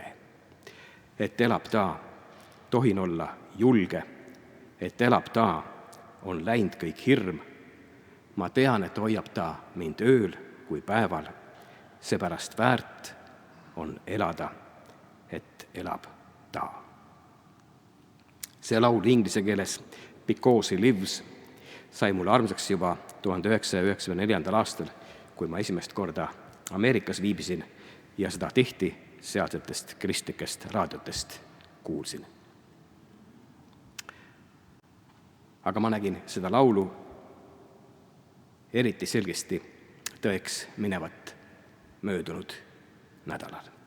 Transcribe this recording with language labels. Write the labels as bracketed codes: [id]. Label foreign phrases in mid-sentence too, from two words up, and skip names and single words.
[et] Et elab ta, tohin olla julge, et elab ta, on läinud kõik hirm. Ma tean, et hoiab ta mind ööl kui päeval, seepärast väärt on elada, et elab ta. See laul inglise keeles Because he lives sai mulle armsaks juba 1994. aastal, kui ma esimest korda Ameerikas viibisin ja seda tihti sealsetest kristlikest raadiotest kuulsin. Aga ma nägin seda laulu eriti selgesti tõeks minevat möödunud nädalal.